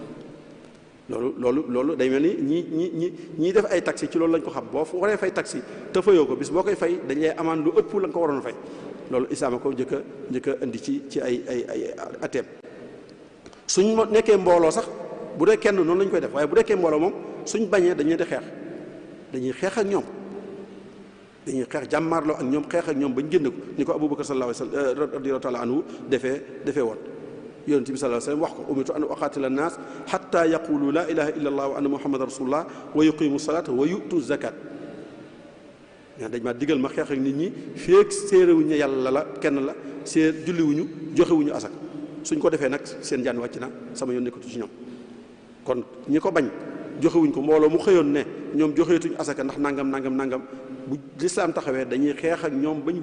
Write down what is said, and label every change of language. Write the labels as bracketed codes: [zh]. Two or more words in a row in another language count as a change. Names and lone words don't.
[wo] loolu day mel ni ñii def ay taxi ci loolu lañ ko xam boo waree fay taxi te fayoo ko bis boo koy fay dañ lay amaan lu ëpp la nga ko waroon a fay loolu islaam ko njëkk a indi ci ay atteem suñ nekkee mbooloo sax bu dee kenn noonu lañ koy def waaye bu dekkee mbooloo moom suñ bañee dañuy di xeex dañuy xeex ak ñoom dañuy xeex jàmmaarloo ak ñoom xeex ak ñoom bañ génn ko ni ko Abubakar [ar] صلى الله عليه وسلم رضي الله تعالى عنه [wo] defee woon yonent bi [ar] صلى الله عليه وسلم [wo] wax ko [ar] أمرت أن أقاتل الناس حتى يقولوا لا إله إلا الله وأن محمدا رسول الله ويقيموا الصلاة ويؤتوا الزكاة [wo] dañ maa digal ma xeex ak nit ñi feek séeréwuñu yàlla la kenn la julliwuñu joxewuñu asak suñ ko defee nag seen jaan wàcc na sama yoon nekkatu ci ñoom kon ñi ko bañ joxewuñ ko mbooloo mu xëyoon ne ñoom joxeetuñ asaka ndax nangam bu lislaam taxawee dañuy xeex ak ñoom bañ